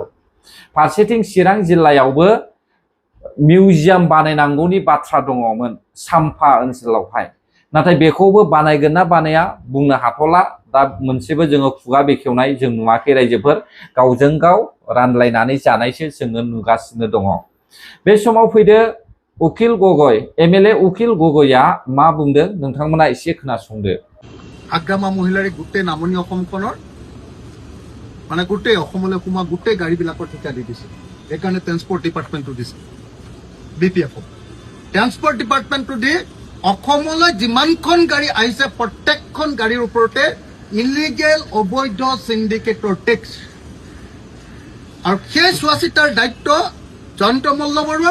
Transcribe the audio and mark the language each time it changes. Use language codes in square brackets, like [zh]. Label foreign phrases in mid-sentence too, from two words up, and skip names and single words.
[brx] फारसेथिं चिरां जिल्लायावबो मिउजियाम बानायनांगौनि बाथ्रा दङमोन साम्फा ओनसोलावहाय, नाथाय बेखौबो बानायगोन ना बानाया बुंनो हाथ'ला। दा मोनसेबो जोङो खुगा बेखेवनाय जों नुवाखै रायजोफोर, गावजों गाव रानलायनानै जानायसो जोङो नुगासिनो दङ। बे समाव फैदो उकिल गगৈ, एमएलए उकिल गगैया मा बुंदों नोंथांमोना एसे खोनासंदो। [as] আগ্ৰামা মহিলাৰে গোটেই নামনি অসমখনৰ মানে গোটেই অসমলৈ সোমোৱা গোটেই গাড়ীবিলাকৰ ঠিকা দি দিছে। সেইকাৰণে ট্ৰেন্সপৰ্ট ডিপাৰ্টমেণ্টটো দিছে বিপিএফক। ট্ৰেন্সপৰ্ট ডিপাৰ্টমেণ্টটো দি অসমলৈ যিমানখন গাড়ী আহিছে প্ৰত্যেকখন গাড়ীৰ ওপৰতে ইলিগেল অবৈধ চিণ্ডিকেটৰ টেক্স, আৰু সেই চোৱা চিতাৰ দায়িত্ব জয়ন্ত মল্লবৰুৱাৰ।